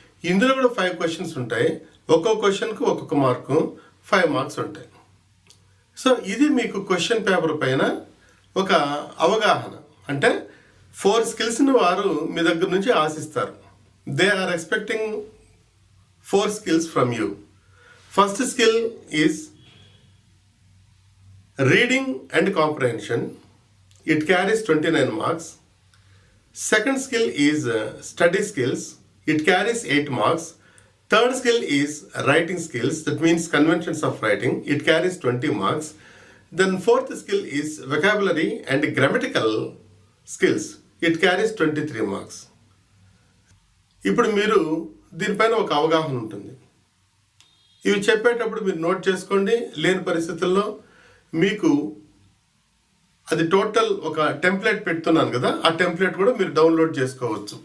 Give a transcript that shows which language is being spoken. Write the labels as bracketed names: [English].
[Telugu] ఇందులో కూడా 5 క్వశ్చన్స్ ఉంటాయి. ఒక్కొక్క క్వశ్చన్కు ఒక్కొక్క మార్కు, 5 మార్క్స్ ఉంటాయి. సో ఇది మీకు క్వశ్చన్ పేపర్ పైన ఒక అవగాహన. అంటే 4 స్కిల్స్ని వారు మీ దగ్గర నుంచి ఆశిస్తారు. [English] They are expecting 4 skills from you. First skill is reading and comprehension. It carries 29 marks. Second skill is study skills. It carries 8 marks. Third skill is writing skills. That means conventions of writing. It carries 20 marks. Then fourth skill is vocabulary and grammatical skills. It carries 23 marks. [Telugu] ఇప్పుడు మీరు దీనిపైన ఒక అవగాహన ఉంటుంది. ఇవి చెప్పేటప్పుడు మీరు note చేసుకోండి. లేని పరిస్థితుల్లో మీకు అది టోటల్ ఒక టెంప్లెట్ పెడుతున్నాను కదా, ఆ టెంప్లెట్ కూడా మీరు డౌన్లోడ్ చేసుకోవచ్చు.